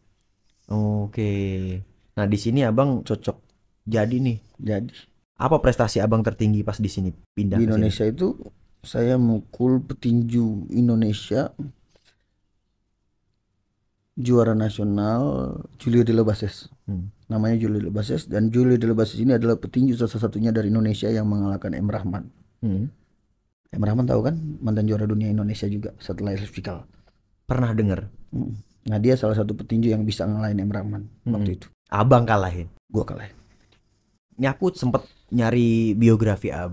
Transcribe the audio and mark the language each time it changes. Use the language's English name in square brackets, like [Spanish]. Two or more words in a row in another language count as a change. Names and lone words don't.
[Indonesian] Oke. Nah, di sini Abang cocok jadi nih. Jadi Apa prestasi Abang tertinggi pas di sini pindah di ke sini? Indonesia itu saya mukul petinju Indonesia juara nasional Julio de la Bases. Namanya Julio de la Bases, dan Julio de la Bases ini adalah petinju satu-satunya dari Indonesia yang mengalahkan M. Rahman. M. Rahman tahu kan, mantan juara dunia Indonesia juga setelah Elias Pikal. Pernah dengar? Nah dia salah satu petinju yang bisa ngalahin M. Rahman waktu itu. Abang kalahin. Gua kalahin. Ini aku sempet nyari biografi Abang.